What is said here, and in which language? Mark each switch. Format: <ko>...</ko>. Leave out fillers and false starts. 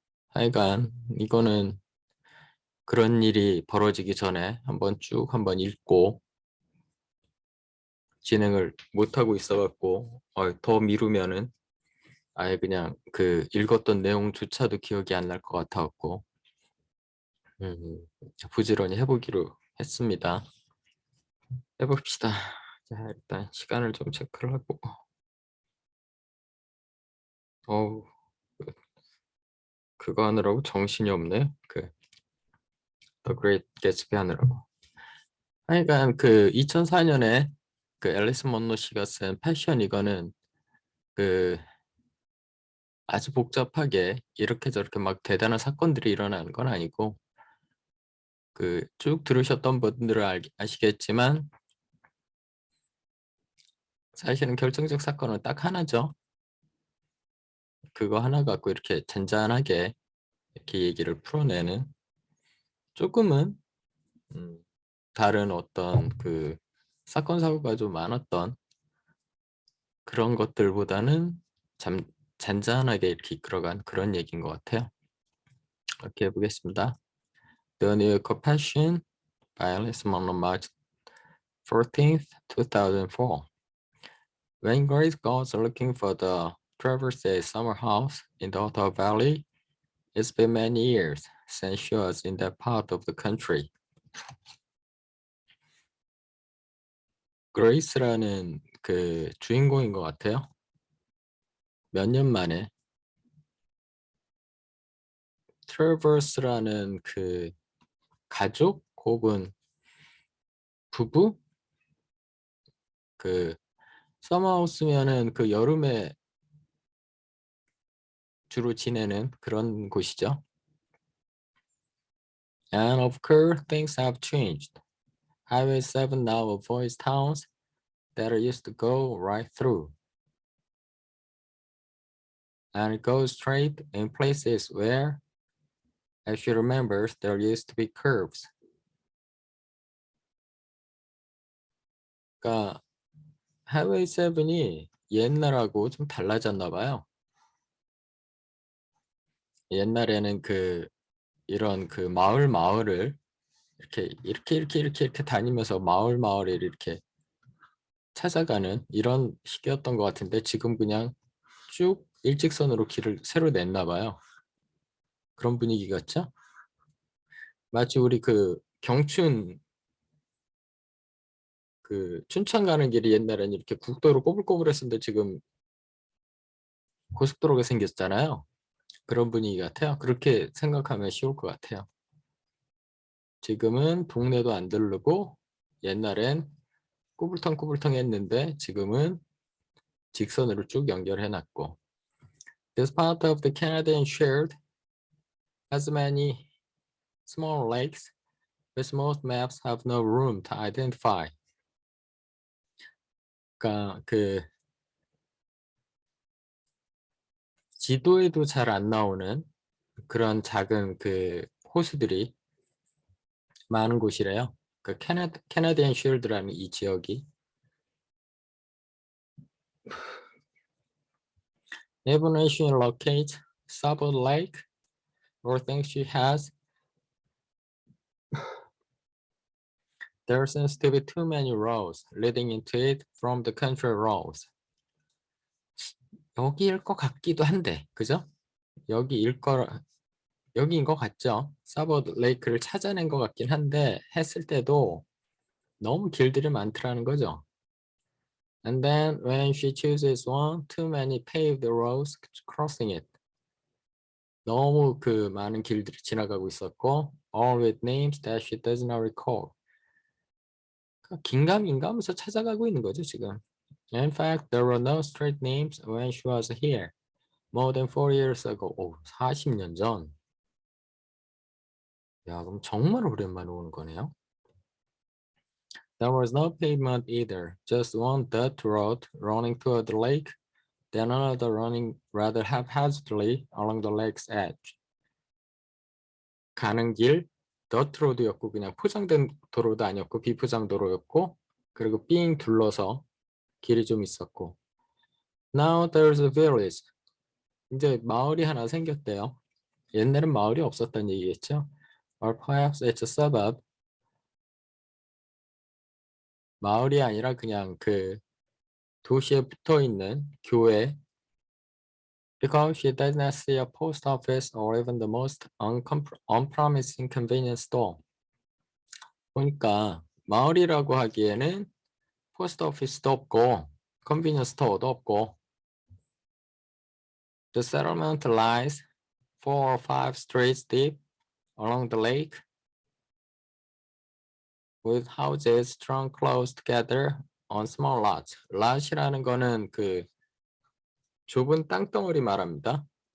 <ko>하여간 이거는 그런 일이 벌어지기 전에 한번 읽고 진행을 못하고 있어갖고 더 미루면은 아예 그냥 그 읽었던 내용조차도 기억이 안 날 것 같아갖고 부지런히 해보기로 했습니다. 해봅시다. 자, 일단 시간을 좀 체크를 하고 어우 그- 그거 하느라고 정신이 없네. The Great Gatsby 하느라고. 하여간 그 2004년에 그 앨리스 먼로 씨가 쓴 패션 이거는 그 아주 복잡하게 이렇게 저렇게 막 대단한 사건들이 일어나는 건 아니고 그 쭉 들으셨던 분들은 아시겠지만 사실은 결정적 사건은 딱 하나죠. 그거 하나 갖고 이렇게 잔잔하게 이렇게 얘기를 풀어내는 조금은 다른 어떤 그 사건 사고가 좀 많았던 그런 것들보다는 잠 잔잔하게 이렇게 이끌어간 그런 얘기인 것 같아요. 이렇게 해보겠습니다.</ko> <en>The New York Passion by Alice Munro, March 14th, 2004. When Grace goes looking for the Traverse summer house in the Ottawa Valley, it's been many years since she was in that part of the country.</en> <ko>그레이스라는 그 주인공인 것 같아요. 몇 년 만에 트래버스라는 그 가족 혹은 부부 그 서머하우스면은 그 여름에 주로 지내는 그런 곳이죠.</ko> <en>And of course, things have changed. Highway 7 now avoids towns that I used to go right through. And it goes straight in places where, as she remembers, there used to be curves.</en> <ko>그러니까 하이웨이 7이 옛날하고 좀 달라졌나 봐요. 옛날에는 이런 그 마을을 이렇게 다니면서 마을을 이렇게 찾아가는 이런 식이었던 것 같은데 지금 그냥 쭉 일직선으로 길을 새로 냈나 봐요. 그런 분위기 같죠? 마치 우리 그 경춘 그 춘천 가는 길이 옛날에는 이렇게 국도로 꼬불꼬불했었는데 지금 고속도로가 생겼잖아요. 그런 분위기 같아요. 그렇게 생각하면 쉬울 것 같아요. 지금은 동네도 안 들르고 옛날엔 꼬불텅꼬불텅 했는데 지금은 직선으로 쭉 연결해 놨고</ko> <en>This part of the Canadian shield has many small lakes which most maps have no room to identify.</en> <ko>그러니까 그 지도에도 잘 안 나오는 그런 작은 그 호수들이 많은 곳이래요. 그 캐나디안 쉴드라는 이 지역이</ko> <en>Even when she locates Sabo Lake or thinks she has, there seems to be too many roads leading into it from the country roads.</en> <ko>여기일 것 같기도 한데, 그죠? 여기인 것 같죠? 사버 레이크를 찾아낸 것 같긴 한데 했을 때도 너무 길들이 많더라는 거죠.</ko> <en>And then when she chooses one, too many paved roads crossing it.</en> <ko>너무 그 많은 길들이 지나가고 있었고,</ko> <en>all with names that she does not recall.</en> <ko>긴가민가 하면서 찾아가고 있는 거죠, 지금.</ko> <en>In fact, there were no street names when she was here. More than 4 years ago.</en> <ko>오, 40년 전. 야, 그럼 정말 오랜만에 오는 거네요.</ko> <en>There was no pavement either, just one dirt road running toward the lake, then another running rather haphazardly along the lake's edge.</en> <ko>가는 길,</ko> <en>dirt road</en> <ko>였고 그냥 포장된 도로도 아니었고 비포장 도로였고 그리고 삥 둘러서 길이 좀 있었고.</ko> <en>Now there's a village.</en> <ko>이제 마을이 하나 생겼대요. 옛날엔 마을이 없었던 얘기겠죠?</ko> <en>Or perhaps it's a suburb.</en> <ko>마을이 아니라 그냥 그 도시에 붙어 있는 교회.</ko> <en>Because she does not see a post office or even the most unpromising convenience store.</en> <ko>보니까 마을이라고 하기에는 포스트 오피스도 없고 컨비니언스 스토어도 없고</ko> <en>The settlement lies 4 or 5 streets deep along the lake with houses strung close together on small lots.</en> <ko>lot이라는 거는 그 좁은 땅덩어리 말합니다.</ko>